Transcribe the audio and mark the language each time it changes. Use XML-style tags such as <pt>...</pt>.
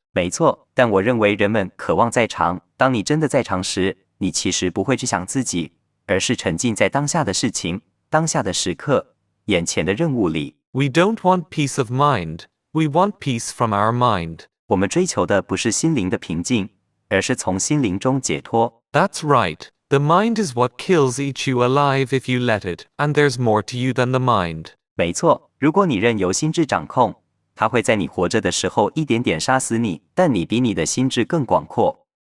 <zh>没错，但我认为人们渴望在场。当你真的在场时，你其实不会去想自己，而是沉浸在当下的事情、当下的时刻、眼前的任务里。</zh> <en>We don't want peace of mind, we want peace from our mind.</en> <zh>我们追求的不是心灵的平静，而是从心灵中解脱。</zh> <en>That's right. The mind is what kills each you alive if you let it, and there's more to you than the mind.</en> <zh>没错，如果你任由心智掌控，它会在你活着的时候一点点杀死你，但你比你的心智更广阔。</zh>